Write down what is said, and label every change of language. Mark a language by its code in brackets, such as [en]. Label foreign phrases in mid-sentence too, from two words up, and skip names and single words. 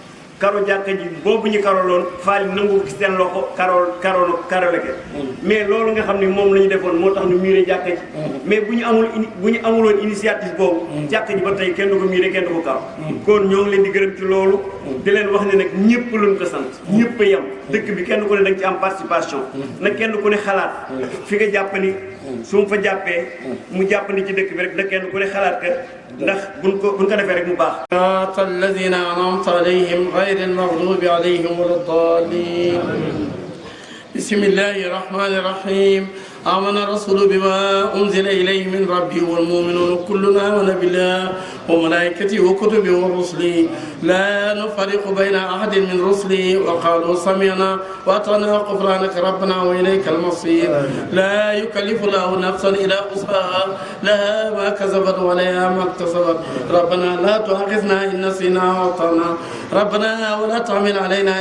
[wo] boobu ñu karoloon Faly nangu ko seen loxo karole ke mais loolu nga xam ne moom la ñu defoon moo tax ñu miire jàkk ji mais bu ñu amuloon initiative boobu jàkk ji ba tey kenn du ko miire kenn du ko karo kon ñoo ngi leen di gërëm ci loolu di leen wax ne nag ñëpp luñ ko sant ñëpp a yem dëkk bi kenn ku ne da nga ci am participation na kenn ku ne xalaat fi nga jàpp ni su mu fa jàppee mu jàpp ni ci dëkk bi rek na kenn ku ne xalaat que ndax buñ ko defee rek mu baax [ar] الذين أنعمت عليهم غير المغضوب عليهم ولا الضالين بسم الله الرحمن الرحيم آمن الرسول بما أنزل إليه من ربه والمؤمنون كلنا آمن بالله وملائكته وكتبه ورسله لا نفرق بين أحد من رسله وقالوا سمعنا وأطعنا غفرانك ربنا وإليك المصير لا يكلف الله نفسا إلا وسعها لها ما كسبت وعليها ما اكتسبت ربنا لا تؤاخذنا إن نسينا وأخطأنا ربنا ولا تحمل علينا